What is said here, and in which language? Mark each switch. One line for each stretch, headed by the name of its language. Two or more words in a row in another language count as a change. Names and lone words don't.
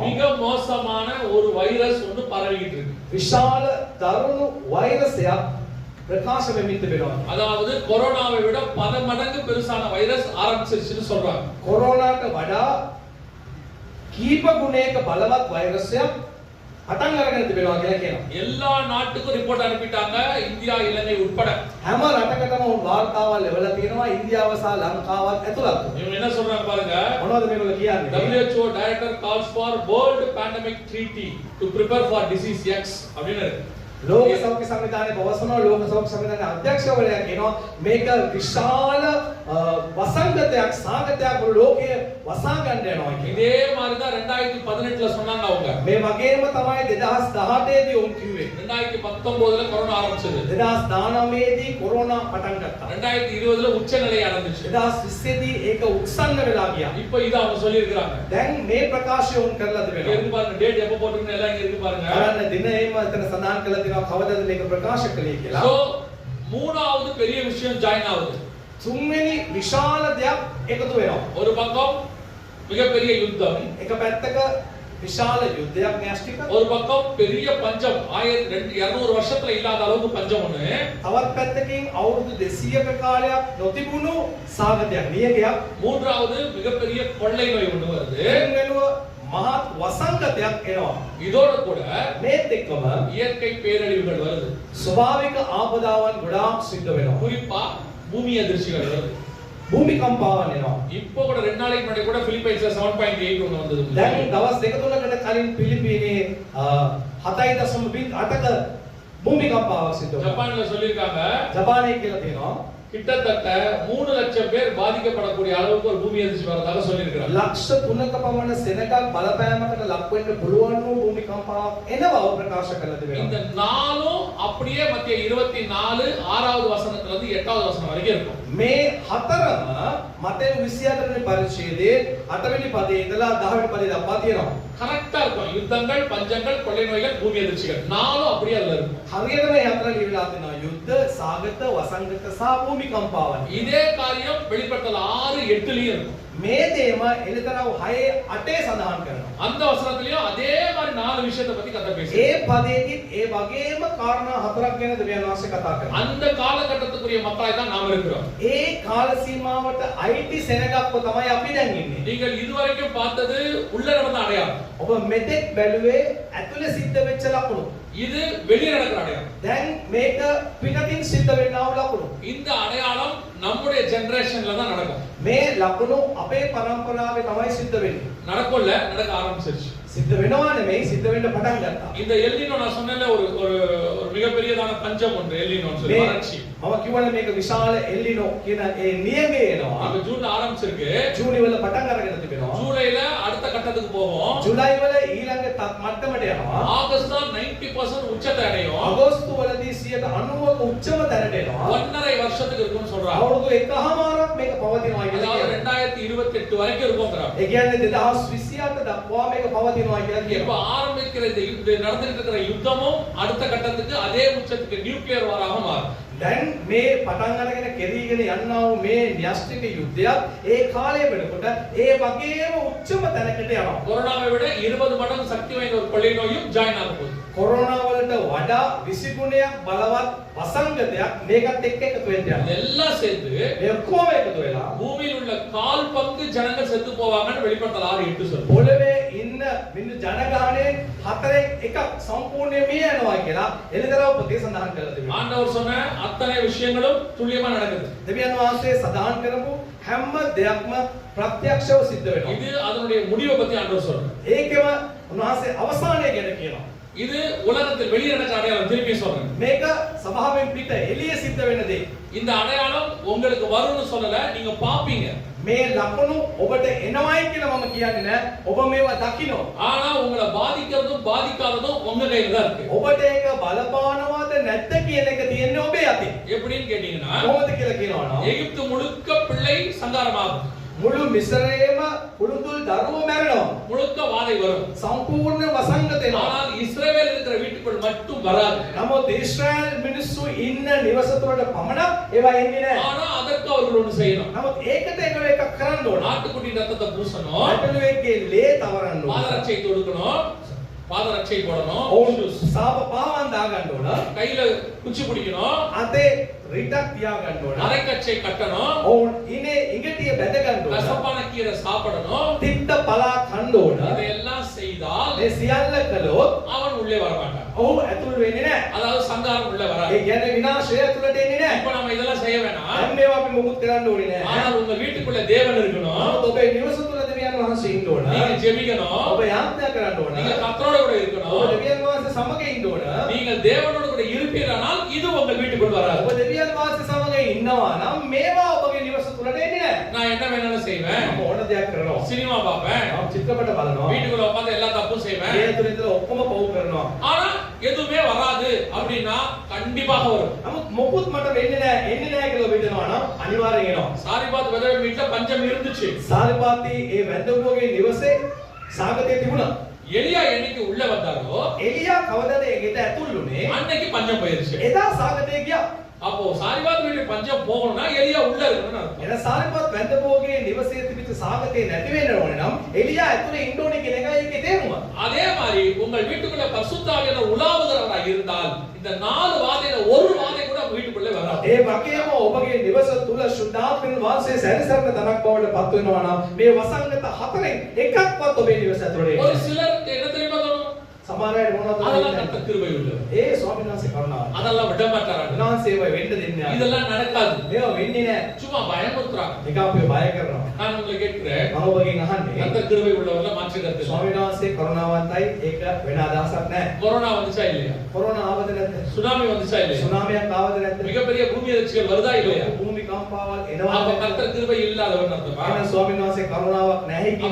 Tamil: மிக மோசமான ஒரு வைரஸ் ஒன்று பரவிக்கிட்டு இருக்கு.
Sinhala: විශාල දරුණු වෛරසයක් ප්‍රකාශ වෙමින් තිබෙනවා.
Tamil: அதாவது கொரோனாவை விட பல மடங்கு பெருசான வைரஸ் ஆரம்பிச்சிருச்சுன்னு சொல்றாங்க.
Sinhala: කොරෝනාට වඩා කීප ගුණයක බලවත් වෛරසයක් පටන් අරගෙන තිබෙනවා කියලා කියනවා.
Tamil: எல்லா நாட்டுக்கும் ரிப்போர்ட் அனுப்பிட்டாங்க, இந்தியா இலங்கை உட்பட.
Sinhala: හැම රටකටම වාර්තාවල් ලැබලා තියෙනවා ඉන්දියාව සහ ලංකාවත් ඇතුළත්.
Tamil: இவங்க என்ன சொல்றாங்க பாருங்க,
Sinhala: මොනවද මේගොල්ලෝ කියන්නේ?
English: WHO director calls for world pandemic treaty to prepare for disease X
Tamil: அப்படின்னு இருக்கு.
Sinhala: ලෝක සෞඛ්‍ය සංවිධානයේ පවසනවා ලෝක සෞඛ්‍ය සංවිධානයේ අධ්‍යක්ෂවරයා කියනවා මේක විශාල වසංගතයක් වසංගතයක් සාගතයක් ලෝකයේ වසා ගන්න යනවා කියන්නේ.
Tamil: இதே மாதிரி தான் 2018ல சொன்னாங்க அவங்க.
Sinhala: මේ වගේම තමයි 2018 දී උන් කිව්වේ.
Tamil: 2019ல கொரோனா ஆரம்பிச்சது.
Sinhala: 2019 දී කොරෝනා පටන් ගත්තා.
Tamil: 2020ல உச்சநிலை அடைஞ்சிச்சு.
Sinhala: 2020 දී ඒක උත්සන්න වෙලා ගියා.
Tamil: இப்போ இத அவங்க சொல்லி இருக்காங்க.
Sinhala: දැන් මේ ප්‍රකාශය උන් කරලා
Tamil: இங்க
Sinhala: තිබෙනවා.
Tamil: இருக்கு பாருங்க டேட் எப்ப போட்டுருக்கணும் எல்லாம் இங்க இருக்கு பாருங்க.
Sinhala: බලන්න දිනේම එතන සඳහන් කරලා තිනවා කවදද මේක ප්‍රකාශ කළේ කියලා.
Tamil: சோ மூணாவது பெரிய விஷயம் ஜாயின் ஆகுது.
Sinhala: තුන්වෙනි විශාල දෙයක් එකතු වෙනවා.
Tamil: ஒரு பக்கம் மிகப்பெரிய யுத்தம்,
Sinhala: එක පැත්තක විශාල යුද්ධයක් න්‍යෂ්ටික.
Tamil: ஒரு பக்கம் பெரிய பஞ்சம் 1200 வருஷத்துல இல்லாத அளவுக்கு பஞ்சம் ஒண்ணு.
Sinhala: තවත් පැත්තකින් අවුරුදු 200ක කාලයක් නොතිබුණු සාගතයක් නියගයක්.
Tamil: மூன்றாவது மிகப்பெரிய கொள்ளை நோய் ஒண்ணு வருது.
Sinhala: වෙනුව මහත් වසංගතයක් එනවා.
Tamil: இதோட கூட
Sinhala: මේත් එක්කම
Tamil: இயற்கை பேரழிவுகள் வருது.
Sinhala: ස්වභාවික ආපදාවන් ගොඩාක් සිද්ධ වෙනවා.
Tamil: குறிப்பா பூமி அதிர்ச்சிகள் வருது.
Sinhala: භූමිකම්පාවන් එනවා.
Tamil: இப்போ கூட 2 நாளைக்கு முன்னாடி கூட பிலிப்பைன்ஸ்ல 7.8 ஒண்ணு வந்தது.
Sinhala: දැන් දවස් දෙක තුනකට කලින් පිලිපීනේ 7.8ක භූමිකම්පාවක් සිද්ධ වුණා.
Tamil: ஜப்பான்ல சொல்லிருக்காங்க
Sinhala: ජපානයේ කියලා තියෙනවා
Tamil: கிட்டத்தட்ட 3 லட்சம் பேர் பாதிக்கப்படக்கூடிய அளவுக்கு ஒரு பூமி அதிர்ச்சி வரதாக சொல்லியிருக்காங்க.
Sinhala: ලක්ෂ 3ක පමණ සෙනගක් බලපෑමකට ලක් වෙන්න පුළුවන් වූ භූමිකම්පාවක් එනවා ප්‍රකාශ කළ
Tamil: இந்த
Sinhala: තිබෙනවා.
Tamil: நாளும் அப்படியே மத்திய 24 6வது வசனத்துல இருந்து 8வது வசனம் வரைக்கும் இருக்கும்.
Sinhala: මේ හතරම මතේ 24 වෙනි පරිච්ඡේදයේ 8 වෙනි පදයේ ඉඳලා 10 වෙනි පදයේ දක්වා තියෙනවා.
Tamil: கரெக்டா இருக்கும். யுத்தங்கள், பஞ்சங்கள், கொள்ளை நோய்கள், பூமி அதிர்ச்சிகள் நாளும் அப்படியே அதுல இருக்கும்.
Sinhala: හරියටම මේ හතර ලියවිලා තියෙනවා. යුද්ධ, සාගත, වසංගත සහ භූමිකම්පාවන්.
Tamil: இதே காரியம் வெளிப்படுத்தல் 6 8லயும் இருக்கும்.
Sinhala: මේ දේම එළිතරව 6 8 සඳහන් කරනවා.
Tamil: அந்த வசனத்திலயும் அதே மாதிரி 4 விஷயத்தை பத்தி கதை பேசுறாரு.
Sinhala: ඒ පදයේදී ඒ වගේම කාරණා හතරක් ගැන දෙවියන් වහන්සේ කතා කරනවා.
Tamil: அந்த காலகட்டத்துக்குரிய மக்களாய் தான் நாம இருக்கிறோம்.
Sinhala: ඒ කාල සීමාවට අයිති සෙනගක්ව තමයි අපි දැන් ඉන්නේ.
Tamil: நீங்கள் இதுவரைக்கும் பார்த்தது உள்ள நடந்த அடையாளம்.
Sinhala: ඔබ මෙතෙක් බැලුවේ ඇතුලේ සිද්ධ වෙච්ච ලකුණු.
Tamil: இது வெளியே நடக்கிற அடையாளம்.
Sinhala: දැන් මේක පිටතින් සිද්ධ වෙන්නා වූ ලකුණු.
Tamil: இந்த அடையாளம் நம்முடைய ஜெனரேஷன்ல தான் நடக்கும்.
Sinhala: මේ ලකුණු අපේ පරම්පරාවේ තමයි සිද්ධ වෙන්නේ.
Tamil: நடக்கல, நடக்க ஆரம்பிச்சிருச்சு.
Sinhala: සිද්ධ වෙනවා නෙමෙයි සිද්ධ වෙන්න පටන් ගත්තා.
Tamil: இந்த எல்லினோ நான் சொன்னேன்ல ஒரு ஒரு ஒரு மிகப்பெரியதான பஞ்சம் ஒன்று எல்லினோன்னு சொல்லி வறட்சி.
Sinhala: මම කියවනේ මේක විශාල එල්ලිනෝ කියන ඒ නියමේ එනවා.
Tamil: இப்ப ஜூன்ல ஆரம்பிச்சிருக்கு.
Sinhala: ජූනි වල පටන් අරගෙන තිබෙනවා.
Tamil: ஜூலைல அடுத்த கட்டத்துக்கு போவோம்.
Sinhala: ජුලයි වල ඊළඟ මට්ටමට යනවා.
Tamil: ஆகஸ்ட் தான் 90% உச்சத்தை அடையும்.
Sinhala: අගෝස්තු වලදී 90%ක උච්චම තැනට එනවා.
Tamil: 1.5 வருஷத்துக்கு இருக்கும்னு சொல்றாங்க.
Sinhala: අවුරුදු එකහමාරක් මේක පවතිනවා කියලා
Tamil: அதாவது
Sinhala: කියනවා.
Tamil: 2028 வரைக்கும் இருக்கும்ங்கறாங்க.
Sinhala: ඒ කියන්නේ 2028 දක්වා මේක පවතිනවා කියලා
Tamil: இப்ப
Sinhala: කියනවා.
Tamil: ஆரம்பிக்கிற இந்த நடந்துட்டு இருக்கிற யுத்தமும் அடுத்த கட்டத்துக்கு அதே உச்சத்துக்கு நியூக்ளியர் வாராக மாறும்.
Sinhala: දැන් මේ පටන් අරගෙන කෙරීගෙන යන්නා වූ මේ න්‍යෂ්ටික යුද්ධයක් ඒ කාලය වෙනකොට ඒ වගේම උච්චම තැනකට යනවා.
Tamil: கொரோனாவை விட 20 மடங்கு சக்தி வாய்ந்த ஒரு கொள்ளை நோயும் ஜாயின் ஆக போகுது.
Sinhala: කොරෝනා වලට වඩා 20 ගුණයක් බලවත් වසංගතයක් මේකත් එක්ක එකතු වෙන්න යනවා.
Tamil: இதெல்லாம் சேர்ந்து
Sinhala: මේ ඔක්කොම එකතු වෙලා
Tamil: பூமியில் உள்ள 1/4 பங்கு ஜனங்கள் செத்து போவாங்கன்னு வெளிப்படுத்தல் 6:8 சொல்லுது.
Sinhala: පොළවේ ඉන්න මිනිස්සු ජනගහනයේ 4/1 සම්පූර්ණයෙන් මිය යනවා කියලා එළිදරව් පොතේ සඳහන් කරලා තිබෙනවා.
Tamil: ஆண்டவர் சொன்ன அத்தனை விஷயங்களும் துல்லியமா நடக்குது.
Sinhala: දෙවියන් වහන්සේ සඳහන් කරපු හැම දෙයක්ම ප්‍රත්‍යක්ෂව සිද්ධ වෙනවා.
Tamil: இது அதனுடைய முடிவை பத்தி ஆண்டவர் சொல்றார்.
Sinhala: ඒකෙම උන්වහන්සේ අවසානය ගැන කියනවා.
Tamil: இது உலகத்தில் வெளியே நடக்கிற அடையாளம். திருப்பி சொல்றேன்.
Sinhala: මේක සභාවෙන් පිට එළිය සිද්ධ වෙන දේ.
Tamil: இந்த அடையாளம் உங்களுக்கு வரும்னு சொல்லல, நீங்க பாப்பீங்க.
Sinhala: මේ ලකුණු ඔබට එනවයි කියලා මම කියන්නේ නෑ. ඔබ මේවා දකිනවා.
Tamil: ஆனா உங்களை பாதிக்கிறதும் பாதிக்காததும் உங்க கையில தான் இருக்கு.
Sinhala: ඔබට ඒක බලපානවද නැද්ද කියන එක තියෙන්නේ ඔබේ අතේ.
Tamil: எப்படின்னு கேட்டீங்கன்னா,
Sinhala: කොහොමද කියලා කියනවා නම්
Tamil: எகிப்து முழுக்க பிள்ளை சங்காரமாகும்.
Sinhala: මුළු මිස්රයේම කුළුතුල් දරුවෝ මැරෙනවා.
Tamil: முழுக்க வாதை வரும்.
Sinhala: සම්පූර්ණ වසංගත එනවා.
Tamil: ஆனால் இஸ்ரவேல் இருக்கிற வீட்டுக்குள் மட்டும் வராது.
Sinhala: නමුත් ඊශ්‍රායල් මිනිස්සු ඉන්න නිවස තුළට පමණක් ඒවා එන්නේ නෑ.
Tamil: ஆனா அதற்கு அவர்கள் ஒன்று செய்யணும்.
Sinhala: නමුත් ඒකට එකක් කරන්න ඕන.
Tamil: நாட்டுக்குட்டி ரத்தத்தை பூசணும்,
Sinhala: ඇටලුවෙක්ගේ ලේ තවරන්න ඕන.
Tamil: பாதரட்சை தொடுக்கணும், பாதரட்சை போடணும்,
Sinhala: ඔවුන් සාප පාවන් දාගන්න ඕන.
Tamil: கையில குச்சி பிடிக்கணும்,
Sinhala: අතේ රිටක් තියාගන්න ඕන.
Tamil: அரைக்கச்சை கட்டணும்,
Sinhala: ඔවුන් ඉනේ ඉඟටිය බැඳගන්න ඕන.
Tamil: ரசப்பான கீரை சாப்பிடணும்.
Sinhala: තිත්ත පලා කන්න ඕන.
Tamil: இதையெல்லாம் செய்தால்
Sinhala: මේ සියල්ල කළොත්
Tamil: அவன் உள்ளே வரமாட்டான்.
Sinhala: ඔහු ඇතුල් වෙන්නේ නෑ.
Tamil: அதாவது சங்காரம் உள்ள
Sinhala: ඒ
Tamil: வராது.
Sinhala: කියන්නේ විනාශය ඇතුළට එන්නේ නෑ.
Tamil: இப்ப நம்ம இதெல்லாம் செய்ய வேணாம்.
Sinhala: දැන් මේවා අපි මොකුත් කරන්න ඕනේ නෑ.
Tamil: ஆனால் உங்க வீட்டுக்குள்ள தேவன் இருக்கணும்.
Sinhala: නමුත් ඔබේ නිවස තුළ දෙවියන් වහන්සේ ඉන්න ඕන.
Tamil: நீங்க ஜெபிக்கணும்.
Sinhala: ඔබ යාඥා කරන්න ඕන.
Tamil: நீங்க கர்த்தரோட கூட
Sinhala: ඔබ
Tamil: இருக்கணும்.
Sinhala: දෙවියන් වහන්සේ සමග ඉන්න ඕන.
Tamil: நீங்கள் தேவனோட கூட இருப்பீரானால் இது உங்கள் வீட்டுக்குள் வராது.
Sinhala: ඔබ දෙවියන් වහන්සේ සමග ඉන්නවා නම් මේවා ඔබගේ නිවස තුළට එන්නේ නෑ.
Tamil: நான் நான் என்ன வேணாலும் செய்வேன்.
Sinhala: මම ඕන දෙයක් කරනවා.
Tamil: சினிமா பார்ப்பேன்.
Sinhala: මම චිත්‍රපට බලනවා.
Tamil: வீட்டுக்குள்ள உட்கார்ந்து எல்லா தப்பும் செய்வேன்.
Sinhala: ඒ ඇතුළේ ඉඳලා ඔක්කොම පව් කරනවා.
Tamil: ஆனா எதுவுமே வராது அப்படின்னா கண்டிப்பாக வரும்.
Sinhala: නමුත් මොකුත් මට වෙන්නේ නැහැ, එන්නේ නැහැ කියලා හිතනවා නම් අනිවාර්යෙන් එනවා.
Tamil: சாரிபாத் வெதர் வீட்ல பஞ்சம் இருந்துச்சு.
Sinhala: සාරිපාති ඒ වැඳුරුවගේ නිවසේ සාගතය තිබුණා.
Tamil: எலியா என்னைக்கு உள்ள வந்தாரோ
Sinhala: එලියා කවදාද ඒකට ඇතුල් වුනේ?
Tamil: அன்னைக்கு பஞ்சம் போயிருச்சு.
Sinhala: එදා සාගතය ගියා.
Tamil: அப்போ சாரிபாத் வீட்டுக்கு பஞ்சம் போகணும்னா எலியா உள்ள இருக்கணும்னு அர்த்தம்.
Sinhala: එන සාරිපාත් වැඳුරුවගේ නිවසේ තිබිච්ච සාගතය නැති වෙන්න ඕනේ නම් එලියා ඇතුලේ ඉන්න ඕනේ කියන එකයි ඒකේ තේරුම.
Tamil: அதே மாதிரி உங்கள் வீட்டுக்குள்ள பரிசுத்த ஆவியானவர் உலாவுகிறவராக இருந்தால் இந்த 4 வாதையில ஒரு வாதை கூட உங்க வீட்டுக்குள்ள வராது.
Sinhala: ඒ වගේම ඔබගේ නිවස තුල ශුද්ධාත්මෙන් වාසය සැරිසරන තනක් බවට පත් වෙනවා නම් මේ වසංගත හතරෙන් එකක්වත් ඔබේ නිවස ඇතුලේ
Tamil: ஒரு சிலர் என்ன தெரியுமா தோணும்?
Sinhala: සමහර අය මොනවද
Tamil: அதெல்லாம்
Sinhala: කරන්නේ?
Tamil: கர்த்தர் கிருபை உள்ளவர்.
Sinhala: ඒ ස්වාමීන් වහන්සේ කරුණාව.
Tamil: அதெல்லாம் விட மாட்டாராங்க.
Sinhala: උන්වහන්සේව වෙන්න දෙන්නේ නැහැ.
Tamil: இதெல்லாம் நடக்காது.
Sinhala: මේවා වෙන්නේ නැහැ.
Tamil: சும்மா பயமுறுத்துறாங்க.
Sinhala: ඒක අපේ බය කරනවා.
Tamil: நான் உங்களை கேட்கிறேன்.
Sinhala: මම ඔබගෙන් අහන්නේ
Tamil: கர்த்தர் கிருபை உள்ளவர்ல மாற்று கருத்து இல்லை.
Sinhala: ස්වාමීන් වහන්සේ කරුණාවන්තයි ඒක වෙන අදහසක් නැහැ.
Tamil: கொரோனா வந்துச்சா இல்லையா?
Sinhala: කොරෝනා ආවද නැද්ද?
Tamil: சுனாமி வந்துச்சா இல்லையா?
Sinhala: සුනාමියක් ආවද නැද්ද?
Tamil: மிகப்பெரிய பூமி அதிர்ச்சிகள் வருதா இல்லையா?
Sinhala: භූමි කම්පාවල්
Tamil: அப்ப
Sinhala: එනවද?
Tamil: கர்த்தர் கிருபை இல்லாதவர் அர்த்தமா?
Sinhala: එහෙනම් ස්වාමීන් වහන්සේ කරුණාවක් නැහැ
Tamil: அப்ப